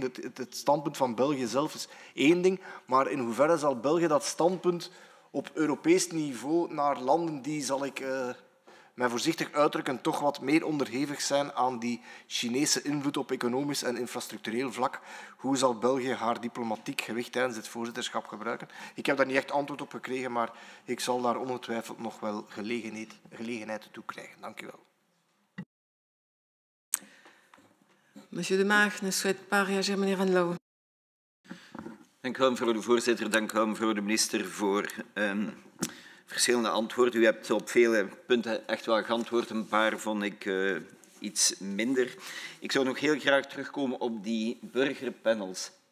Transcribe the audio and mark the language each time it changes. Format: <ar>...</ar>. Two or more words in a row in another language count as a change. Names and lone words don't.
<nl>Het standpunt van België zelf is één ding, maar in hoeverre zal België dat standpunt op Europees niveau naar landen die, zal ik met voorzichtig uitdrukken toch wat meer onderhevig zijn aan die Chinese invloed op economisch en infrastructureel vlak? Hoe zal België haar diplomatiek gewicht tijdens het voorzitterschap gebruiken? Ik heb daar niet echt antwoord op gekregen, maar ik zal daar ongetwijfeld nog wel gelegenheid toe krijgen. Dank u wel.</nl> <fr>Monsieur de Maag ne souhaite pas réagir,</fr> <nl>meneer Van Loo. Dank u wel, mevrouw de voorzitter. Dank u wel, mevrouw de minister, voor verschillende antwoorden. U hebt op vele punten echt wel geantwoord. Een paar vond ik iets minder. Ik zou nog heel graag terugkomen op die burgerpanels.</nl>